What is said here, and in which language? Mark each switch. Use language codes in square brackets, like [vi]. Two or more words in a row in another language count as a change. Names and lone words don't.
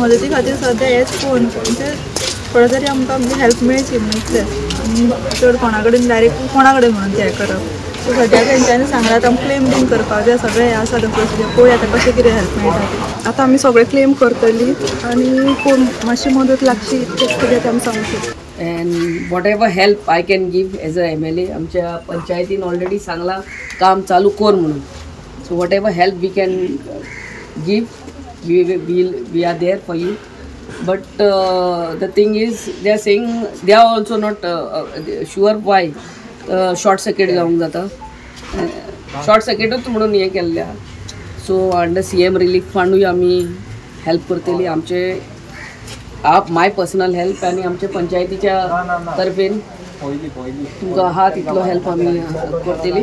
[kok] मदती खातीर सद्या हेच फोन म्हणजे थोडे तरी आमकां हेल्प मेळची म्हणून इतलेंच. चड कोणा कडेन डायरेक्ट कोणा कडेन म्हणून तें करप. सो सद्या तेंच्यांनी सांगलां आतां क्लेम बीन करपाक जाय. सगळें आसा तें प्रोसिजर पळोवया आतां कशें कितें हेल्प मेळटा तें. आतां आमी सगळे क्लेम करतलीं आनी कोण मातशी मदत लागची इतकेंच कितें आमी सांगूंक शकता. [en] and whatever help I can give as a MLA. [kok] आमच्या पंचायतीन ऑलरेडी सांगला काम चालू कर म्हणून. [en] so whatever help we can give we are there for you. but the thing is they are saying they are also not sure why short circuit [kok] जावंक जाता. शॉर्ट सर्किटूच म्हणून हें केल्ल्या. सो [en] under CM relief fund [kok] आमी हेल्प करतली. आमचे [en] my personal help [kok] आनी आमचे पंचायतीच्या तर्फेन तुमकां आहा तितलो हेल्प आमी करतली.